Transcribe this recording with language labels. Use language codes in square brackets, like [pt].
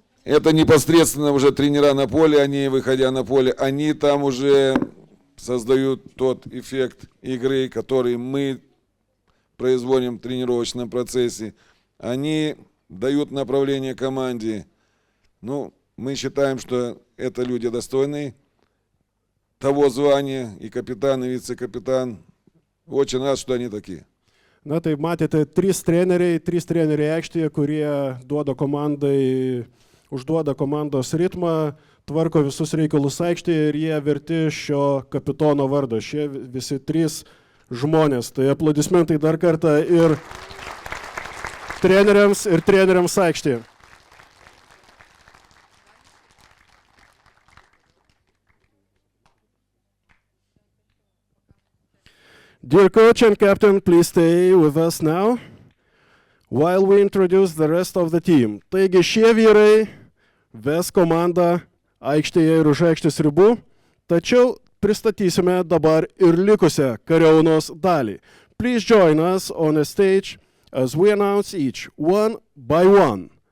[ru] Это непосредственно уже тренера на поле, они, выходя на поле, они там уже создают тот эффект игры, который мы производим в тренировочном процессе. Они дают направление команде. Ну, мы считаем, что это люди достойные того звания, и капитан, и вице-капитан. Очень рад, что они такие. [lt] Na tai matėte, trys treneriai aikštėje, kurie duoda komandai, užduoda komandos ritmą, tvarko visus reikalus aikštėje ir jie verti šio kapitono vardo. Šie visi trys žmonės. Tai aplodismentai dar kartą ir treneriams aikštėje. [en] Dear coach and captain, please stay with us now while we introduce the rest of the team. [lt] Taigi šie vyrai ves komandą aikštėje ir už aikštės ribų, tačiau pristatysime dabar ir likusią kariaunos dalį. [en] Please join us on a stage as we announce each one by one.